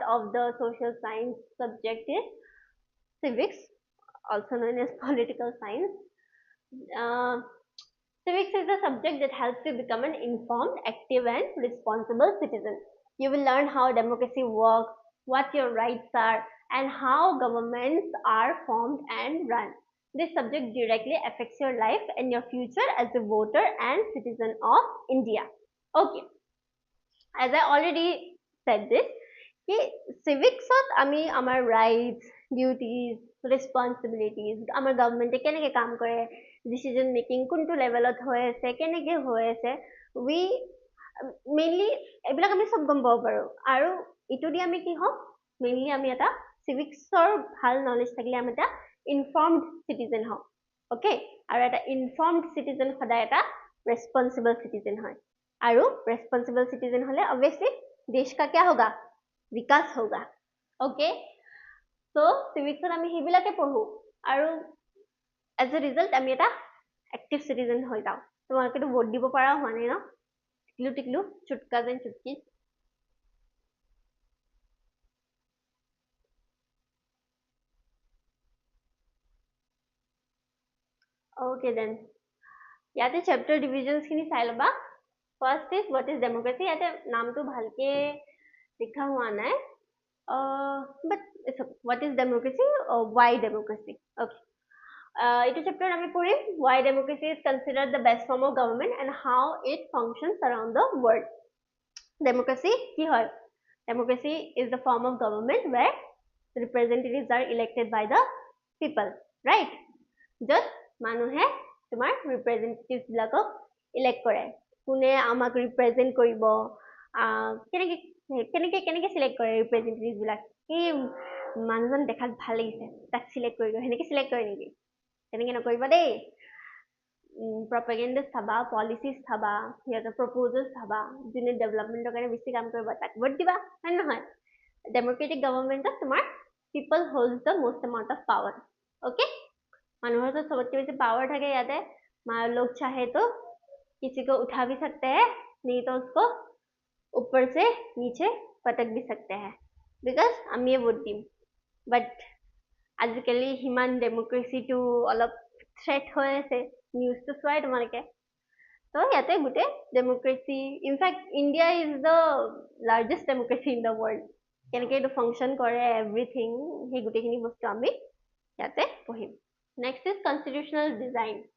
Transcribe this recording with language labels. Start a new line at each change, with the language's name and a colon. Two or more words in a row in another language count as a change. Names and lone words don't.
English: of the social science subject is civics also known as political science uh, civics is a subject that helps you become an informed active and responsible citizen you will learn how democracy works what your rights are and how governments are formed and run this subject directly affects your life and your future as a voter and citizen of India. Okay, as I already said this, civics
Assamese: আমি আমাৰ
English: rights, duties, responsibilities,
Assamese: আমাৰ government কেনেকে কাম কৰে,
English: decision making
Assamese: কোনটো levelত হৈ আছে, কেনেকে হৈ আছে,
English: we mainly
Assamese: এইবিলাক আমি সব গম পাব পাৰো আৰু ইটো দি আমি কি হম mainly আমি এটা civicsৰ ভাল knowledge থাকিলে আমি এটা
English: informed citizen
Assamese: হওঁ okay আৰু এটা
English: informed citizen
Assamese: সদায় এটা
English: responsible citizen
Assamese: হয় আৰু
English: responsible citizen
Assamese: হলে obviously
Hindi: देश का क्या होगा विकास होगा
English: okay so
Assamese: civics আমি সেইবিলাকে পঢ়ো আৰু
English: as a result
Assamese: আমি এটা
English: active citizen
Assamese: হৈ যাওঁ তোমালোকেতো ভোট দিব পৰা হোৱা নাই ন টিকলু টিকলু চুটকা যেন চুটকি
English: okay then
Assamese: ইয়াতে
English: chapter divisions
Assamese: খিনি চাই ল'বা
English: first is what is democracy
Assamese: ইয়াতে নামটো ভালকে লিখা হোৱা নাই
English: but it's okay.
Assamese: What is democracy or why democracy okay এইটো chapter আমি পঢ়িম why democracy is considered the best form of government and how it functions around the world democracy কি হয় democracy is the form of government where representatives are elected by the people right য'ত মানুহে তোমাৰ representatives বিলাকক elect কৰে কোনে আমাক represent কৰিব কেনেকে কেনেকে কেনেকে select কৰে representatives বিলাক এই মানুহজন দেখাত ভাল লাগিছে তাক select কৰি দিওঁ সেনেকে select কৰে নেকি তেনেকে নকৰিবা দেই propaganda চাবা policies চাবা সিহঁতৰ proposals চাবা যোনে developmentৰ কাৰণে বেছি কাম কৰিব তাক ভোট দিবা হয় নহয়
English: democratic government
Assamese: তোমাৰ
English: people holds the most amount of power okay
Assamese: মানুহৰ তো
Hindi: सबसे বেছি पावर
Assamese: থাকে ইয়াতে
Hindi: लोग चाहे तो किसी को उठा भी सकते हैं नहीं तो उसको ऊपर से नीचे पटक भी सकते हैं
Assamese: बिकॉज আমি ভোট দিম বাট আজিকালি হিমান ডেমক্ৰেচিটো অলপ থ্ৰেট হৈ আছে নিউজটো চোৱাই তোমালোকে তো ইয়াতে গোটেই
English: democracy in fact India is the largest democracy in the world
Assamese: কেনেকৈ এইটো ফাংচন কৰে এভৰিথিং সেই গোটেইখিনি বস্তু আমি ইয়াতে পঢ়িম
English: next is constitutional design